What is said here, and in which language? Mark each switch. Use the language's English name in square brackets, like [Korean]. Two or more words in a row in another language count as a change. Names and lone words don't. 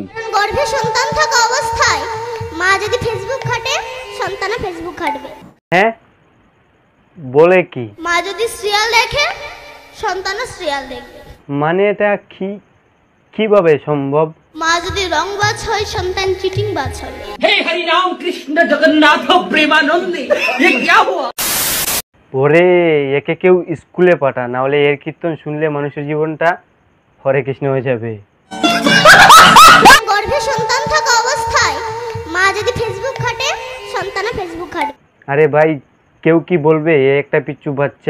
[Bangla] গর্ভে সন্তান থাকা অবস্থায় মা যদি ফেসবুক ঘাটে, সন্তানও ফেসবুক ঘাটবে। হ্যাঁ বলে কি? মা যদি সিরিয়াল দেখে, সন্তানও সিরিয়াল দেখবে। মানে এটা কিভাবে সম্ভব? মা যদি রংবাজ হয়, সন্তান চিটিংবাজ হবে। [Hindi] हे हरि राम कृष्ण जगन्नाथ प्रेमानंदे ये क्या हुआ? [Bangla] ওরে, একে কেউ স্কুলে পাঠা, না হলে এর কীর্তন শুনলে মানুষের জীবনটা হরে কৃষ্ণ হয়ে যাবে। গর্ভে সন্তান থাকা অবস্থায় মা যদি ফেসবুক ঘাটে, সন্তানও ফেসবুক ঘাটবে। আরে ভাই, কেউ কি বলবে এ একটা পিচ্চু বাচ্চা?